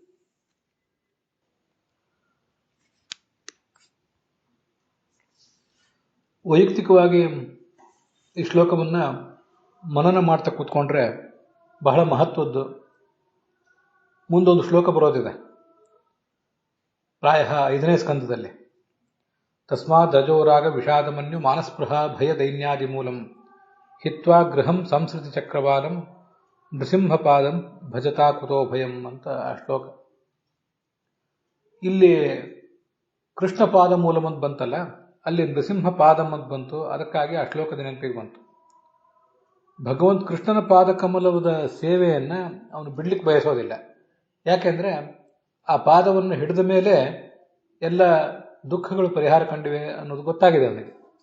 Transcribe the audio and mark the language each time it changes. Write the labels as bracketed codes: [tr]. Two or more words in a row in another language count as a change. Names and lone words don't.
[kn] ವೈಯಕ್ತಿಕವಾಗಿ ಈ ಶ್ಲೋಕವನ್ನ ಮನನ ಮಾಡ್ತಾ ಕೂತ್ಕೊಂಡ್ರೆ ಬಹಳ ಮಹತ್ವದ್ದು. ಮುಂದೊಂದು ಶ್ಲೋಕ ಬರೋದಿದೆ, ಪ್ರಾಯ 5ನೇ ಸ್ಕಂದದಲ್ಲಿ. [sa] ತಸ್ಮಾದ್ ರಜೋರಾಗ ವಿಷಾದಮನ್ಯು ಮಾನಸ್ಪೃಹ ಭಯ ದೈನ್ಯಾದಿ ಮೂಲಂ ಹಿತ್ವಾ ಗೃಹಂ ಸಂಸ್ಕೃತಿ ಚಕ್ರವಾಲಂ ನೃಸಿಂಹಪಾದಂ ಭಜತಾ ಕುತೋ ಭಯಂ [kn] ಅಂತ ಆ ಶ್ಲೋಕ. ಇಲ್ಲಿ [sa] ಕೃಷ್ಣಪಾದ ಮೂಲಂ [kn] ಅಂತ ಬಂತಲ್ಲ, ಅಲ್ಲಿ ನೃಸಿಂಹಪಾದಂ ಅಂತ ಬಂತು. ಅದಕ್ಕಾಗಿ ಆ ಶ್ಲೋಕದ ನೆನಪಿಗೆ ಬಂತು. ಭಗವಂತ ಕೃಷ್ಣನ ಪಾದ ಕಮಲದ ಸೇವೆಯನ್ನ ಅವನು ಬಿಡ್ಲಿಕ್ಕೆ ಬಯಸೋದಿಲ್ಲ. ಯಾಕೆಂದ್ರೆ ಆ ಪಾದವನ್ನು ಹಿಡಿದ ಮೇಲೆ ಎಲ್ಲ ದುಃಖಗಳು ಪರಿಹಾರ ಕಂಡಿವೆ ಅನ್ನೋದು ಗೊತ್ತಾಗಿದೆ ಅವನಿಗೆ.